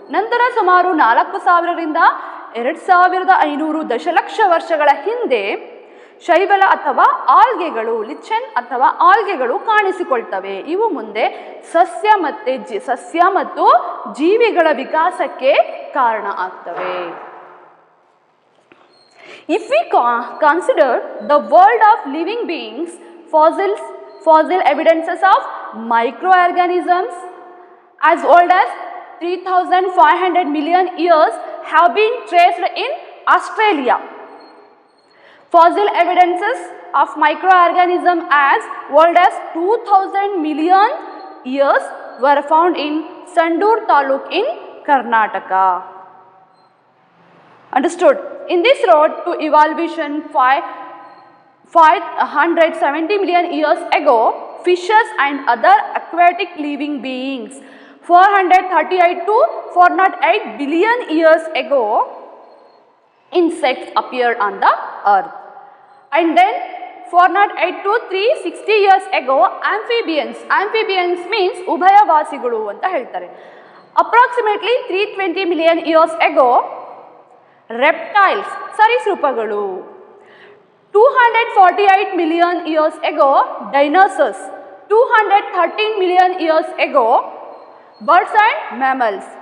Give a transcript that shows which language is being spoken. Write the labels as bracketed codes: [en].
[kn] ನಂತರ ಸುಮಾರು 4000ರಿಂದ 2500 ದಶಲಕ್ಷ ವರ್ಷಗಳ ಹಿಂದೆ ಶೈವಲ ಅಥವಾ ಆಲ್ಗೆಗಳು, ಲಿಚೆನ್ ಅಥವಾ ಆಲ್ಗೆಗಳು ಕಾಣಿಸಿಕೊಳ್ತವೆ. ಇವು ಮುಂದೆ ಸಸ್ಯ ಮತ್ತು ಜೀವಿಗಳ ವಿಕಾಸಕ್ಕೆ ಕಾರಣ ಆಗ್ತವೆ. [en] If we consider the world of living beings, fossil evidences of microorganisms as old as 3,500 million years have been traced in Australia. Fossil evidences of microorganisms as old as 2,000 million years were found in Sandur Taluk in Karnataka. Understood? In this road to evolution 570 million years ago, fishes and other aquatic living beings, 438 to 408 billion years ago, insects appeared on the earth. And then 408 to 360 years ago, amphibians. Amphibians means [kn] ಉಭಯವಾಸಿಗಳು ಅಂತ ಹೇಳ್ತಾರೆ. [en] Approximately 320 million years ago, reptiles, ಸರೀಸೃಪಗಳು. 248 million years ago, dinosaurs. 213 million years ago, birds and mammals.